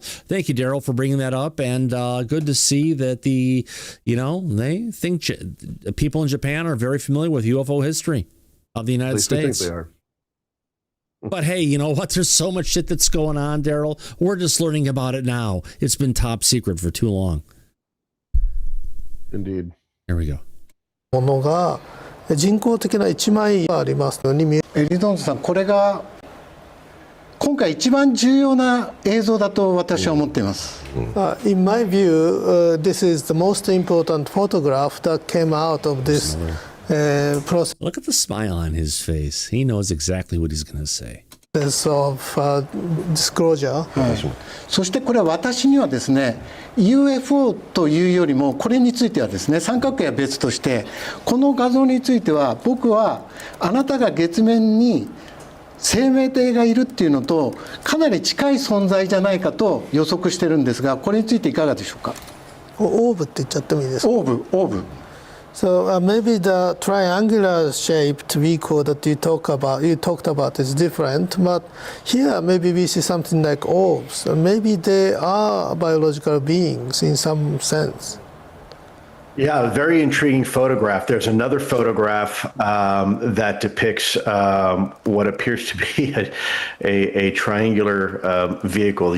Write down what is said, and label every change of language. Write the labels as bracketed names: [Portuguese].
[English] Thank you, Daryl, for bringing that up. And good to see that they think people in Japan are very familiar with UFO history of the United States. I think they are. But hey, you know what? There's so much shit that's going on, Daryl. We're just learning about it now. It's been top secret for too long. Indeed. Here we go. [Japanese] ものが人工的な一枚がありますのに見えエリゾンドさん、これが今回一番重要な映像だと私は思っています。 [English] In my view, this is the most important photograph that came out of this process. Look at the smile on his face. He knows exactly what he's going to say. Of disclosure. [Japanese] そしてこれは私にはですね UFO というよりもこれについてはですね三角形は別としてこの画像については僕はあなたが月面に生命体がいるっていうのとかなり近い存在じゃないかと予測してるんですがこれについていかがでしょうか。オーブって言っちゃってもいいですか。オーブ。 [English] So maybe the triangular shaped vehicle that you talked about is different, but here maybe we see something like orbs. Maybe they are biological beings in some sense. Yeah, a very intriguing photograph. There's another photograph that depicts what appears to be a triangular vehicle.